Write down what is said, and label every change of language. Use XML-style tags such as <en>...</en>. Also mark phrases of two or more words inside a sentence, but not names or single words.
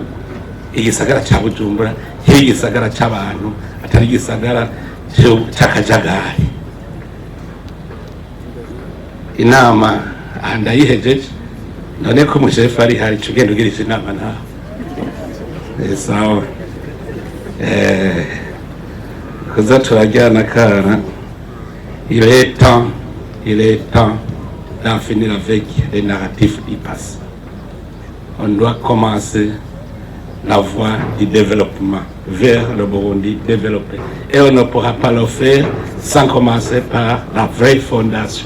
<rn>Igisagara ca Bujumbura kiri igisagara c'abantu, atari igisagara c'akajagari. Inama ndayihejeje, none ko umushefu ari hari cugenda ugirisha inama nawe. Sawa. Kuza turajyana kana,</rn> <fr>il est temps d'en finir avec les narratifs du passé. On doit commencer la voie du développement vers le Burundi développé. Et on ne pourra pas le faire sans commencer par la vraie fondation.</fr>